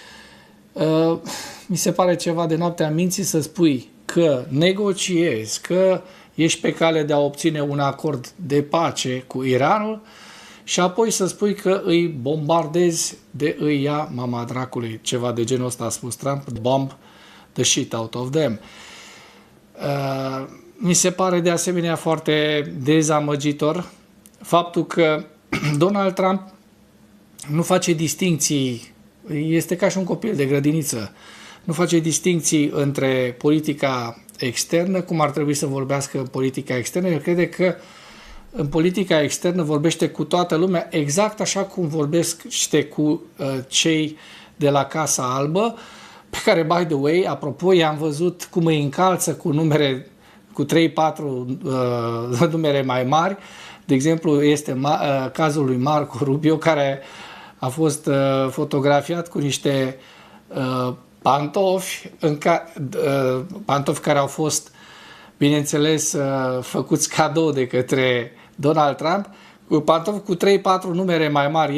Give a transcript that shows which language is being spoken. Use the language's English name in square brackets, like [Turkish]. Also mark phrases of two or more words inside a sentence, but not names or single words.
[Romanian] Mi se pare ceva de noaptea minții să spui că negociezi, că ești pe cale de a obține un acord de pace cu Iranul și apoi să spui că îi bombardezi de îi ia mama dracului. Ceva de genul ăsta a spus Trump, [English] bomb the shit out of them. [Romanian] Mi se pare de asemenea foarte dezamăgitor faptul că Donald Trump nu face distincții, este ca și un copil de grădiniță, nu face distincții între politica externă, cum ar trebui să vorbească în politica externă. El crede că în politica externă vorbește cu toată lumea, exact așa cum vorbește cu cei de la Casa Albă, pe care, [English] by the way, [Romanian] apropo, i-am văzut cum îi încalță cu numere, cu 3-4 numere mai mari. De exemplu, este cazul lui Marco Rubio, care a fost fotografiat cu niște pantofi, pantofi care au fost, bineînțeles, făcuți cadou de către Donald Trump, cu pantofi cu 3-4 numere mai mari.